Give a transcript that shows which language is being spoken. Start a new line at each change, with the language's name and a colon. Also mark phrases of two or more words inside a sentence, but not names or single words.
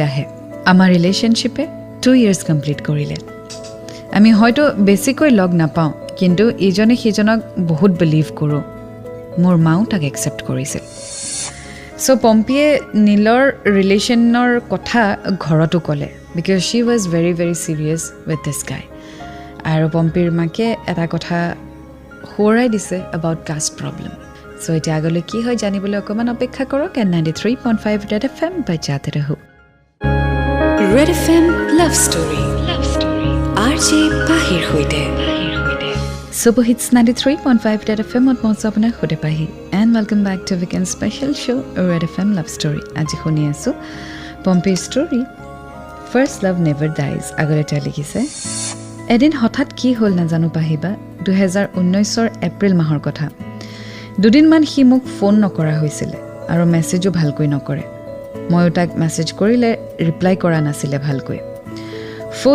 Assamese: আহে আমাৰ ৰিলেশ্যনশ্বিপে
English: 2 years complete
Assamese: কৰিলে আমি হয়তো বেছিকৈ লগ নাপাওঁ কিন্তু ইজনে সিজনক বহুত বিলিভ কৰোঁ মোৰ মাও তাক একচেপ্ট কৰিছিল চ' পম্পীয়ে নীলৰ ৰিলেশ্যনৰ কথা ঘৰতো ক'লে
English: because she was very very serious with this guy
Assamese: আৰু পম্পীৰ মাকে এটা কথা সোঁৱৰাই দিছে
English: about caste problem
Assamese: চ' এতিয়া আগলৈ কি হয় জানিবলৈ অকণমান অপেক্ষা কৰক N93.5 Red FM
Hindi: बजाते रहो
Assamese: Red FM Love Story RJ পাহিৰ সৈতে Super Hits 93.5 Red FM মই আপোনাৰ সৈতে পাহি
English: and welcome back to weekend special show
Assamese: Red FM Love Story আজি শুনি আছোঁ পম্পীৰ ষ্টৰী ফাৰ্ষ্ট লাভ নেভাৰ ডাইজ আগলৈ তেওঁ লিখিছে এদিন হঠাৎ কি হ'ল নাজানো পাহিবা 2019 এপ্ৰিল মাহৰ কথা দুদিনমান সি মোক ফোন নকৰা হৈছিলে আৰু মেছেজো ভালকৈ নকৰে ময়ো তাক মেছেজ কৰিলে ৰিপ্লাই কৰা নাছিলে ভালকৈ 4th